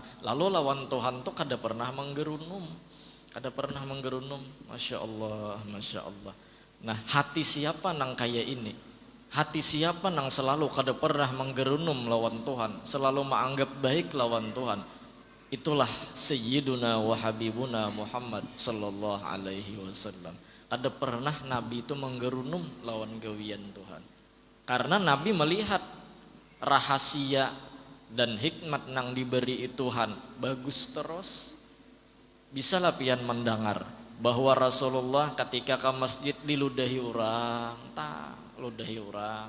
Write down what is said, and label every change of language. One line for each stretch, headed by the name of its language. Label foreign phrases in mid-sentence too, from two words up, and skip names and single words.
Banjar: Lalu lawan Tuhan tuh kada pernah menggerunum,
Arabic: ما شاء الله، ما شاء الله.
Banjar: Nah hati siapa nang kaya ini? Hati siapa nang selalu kada pernah menggerunum lawan Tuhan, selalu menganggap baik lawan Tuhan?
Arabic: Itulah سيدنا وحبيبنا محمد صلى الله عليه وسلم.
Banjar: Kada pernah Nabi itu menggerunum lawan gawian Tuhan. Karena Nabi melihat rahasia dan hikmat nang diberi Tuhan bagus terus. Bisalah pian mendengar bahwa Rasulullah ketika ke masjid diludahi orang, ludahi orang.